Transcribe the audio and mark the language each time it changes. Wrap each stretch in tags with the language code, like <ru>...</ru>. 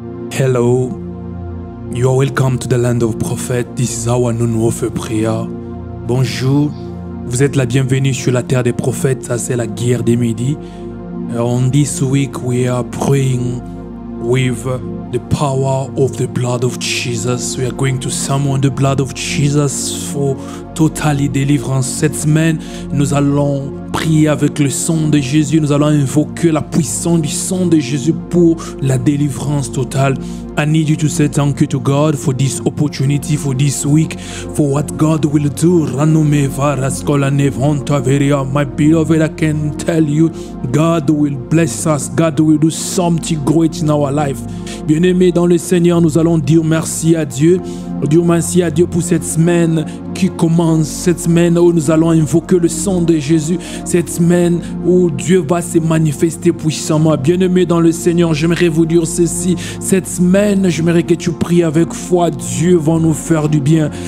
<en>Hello, you are welcome to the land of prophet. This is our noon warfare prayer.</en> <fr>Bonjour, vous êtes la bienvenue sur la terre des prophètes. Ça c'est la guerre des midis.</fr> <en>On this week we are praying with the power of the blood of Jesus. We are going to summon the blood of Jesus for totally deliverance.</en> <fr>Cette semaine, nous allons prier avec le sang de Jésus. Nous allons invoquer la puissance du sang de Jésus pour la délivrance totale.</fr> <en>I need you to say thank you to God for this opportunity, for this week, for what God will do. My beloved, I can tell you, God will bless us. God will do something great in our life.</en> <fr>Bien-aimés dans le Seigneur, nous allons dire merci à Dieu. Dire merci à Dieu pour cette semaine qui commence, cette semaine où nous allons invoquer le sang de Jésus, cette semaine où Dieu va se manifester puissamment. Bien-aimés dans le Seigneur, j'aimerais vous dire ceci, cette semaine, j'aimerais que tu pries avec foi, Dieu va nous faire du bien.</fr>